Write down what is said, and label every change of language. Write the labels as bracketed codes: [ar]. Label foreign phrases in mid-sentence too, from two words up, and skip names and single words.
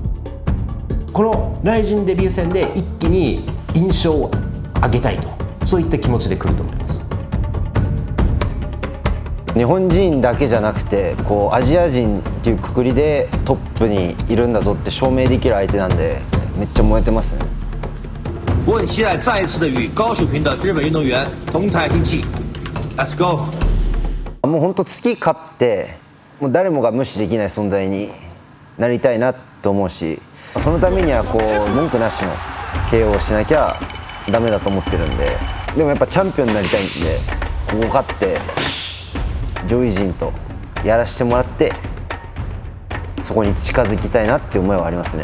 [ja] このRIZINデビュー戦で一気に印象を上げたいと、そういった気持ちで来ると思います。日本人だけじゃなくてこうアジア人っていうくくりでトップにいるんだぞって証明できる相手なんで、めっちゃ燃えてますね。 [zh] 我很期待再一次的与高水平的日本运动员同台拼技。 [en] Let's go。 [ja] もう本当月勝ってもう誰もが無視できない存在になりたいなと思うし、そのためにはこう文句なしの KO をしなきゃダメだと思ってるんで、でもやっぱチャンピオンになりたいんで、ここ勝って上位陣とやらせてもらってそこに近づきたいなって思いはありますね。